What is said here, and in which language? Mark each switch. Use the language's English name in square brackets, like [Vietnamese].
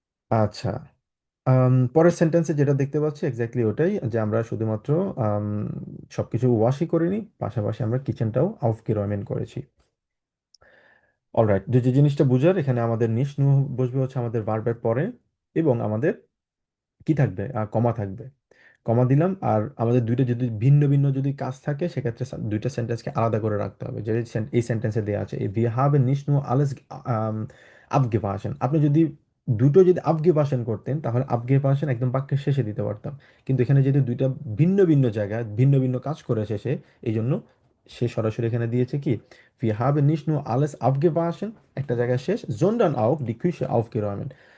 [Bangla] আচ্ছা, পরের সেন্টেন্সে যেটা দেখতে পাচ্ছি এক্স্যাক্টলি ওটাই, যে আমরা শুধুমাত্র আম, সবকিছু ওয়াশই করিনি, পাশাপাশি আমরা কিচেনটাও aufgeräumt করেছি। অলরাইট, যে যে জিনিসটা বুঝার, এখানে আমাদের নিশ নু বসবে হচ্ছে আমাদের ভার্বের পরে, এবং আমাদের কি থাকবে? কমা থাকবে। কমা দিলাম। আর আমাদের দুইটা যদি ভিন্ন ভিন্ন যদি কাজ থাকে, সেক্ষেত্রে দুইটা সেন্টেন্সকে আলাদা করে রাখতে হবে। যে এই সেন্টেন্সে দেওয়া আছে, [German] wir haben nicht nur alles abgewaschen। [Bangla] আপনি যদি দুটো যদি abgewaschen করতেন, তাহলে abgewaschen একদম বাক্যের শেষে দিতে পারতাম। কিন্তু এখানে যেহেতু দুইটা ভিন্ন ভিন্ন জায়গায় ভিন্ন ভিন্ন কাজ করেছে সে, এই জন্য সে সরাসরি এখানে দিয়েছে কি, [German] wir haben nicht nur alles abgewaschen [Bangla] একটা জায়গায় শেষ, [German] sondern auch die Küche aufgeräumt।